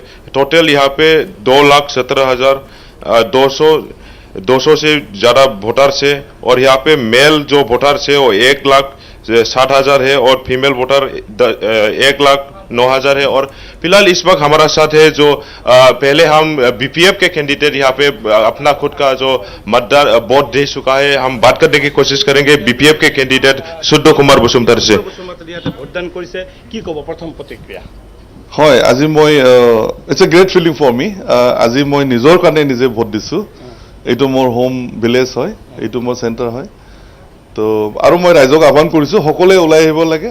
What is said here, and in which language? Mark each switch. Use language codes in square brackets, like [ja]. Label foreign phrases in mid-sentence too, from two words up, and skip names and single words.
[hi] टोटल यहाँ पे 2,17,200 से ज़्यादा वोटर्स है और यहाँ पे मेल जो वोटर्स है वो 1,60,000 है और फीमेल वोटर 1,09,000 है। और फिलहाल इस वक्त हमारा साथ है जो पहले हम बीपीएफ के कैंडिडेट यहाँ पे अपना खुद का जो मतदान वोट दे चुका है, हम बात करने की कोशिश करेंगे बीपीएफ के कैंडिडेट सुद्ध कुमार बसुमतारी से। [as] ভোটদান কৰিছে কি ক'ব প্ৰথম প্ৰতিক্ৰিয়া? হয়, আজি মই [en] it's a great feeling for me. [as] আজি মই নিজৰ কাৰণে নিজে ভোট দিছোঁ। এইটো মোৰ [en] home village [as] হয়, এইটো মোৰ চেণ্টাৰ হয়। তো আৰু মই ৰাইজক আহ্বান কৰিছোঁ সকলোৱে ওলাই আহিব লাগে।